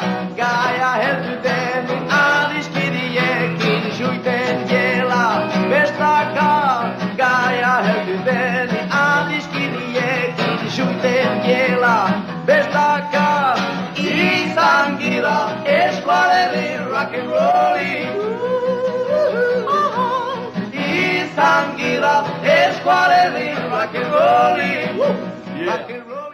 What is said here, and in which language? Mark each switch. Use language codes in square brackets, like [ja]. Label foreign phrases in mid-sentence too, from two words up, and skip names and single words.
[eu] Gaia heldu denin adiskidiekin zuten jela bestaka. Gaia heldu denin adiskidiekin zuten jela bestaka. Izan gira eskualerri [en] rock and rolling. [eu] Izan gira eskualerri [en] rock and rolling.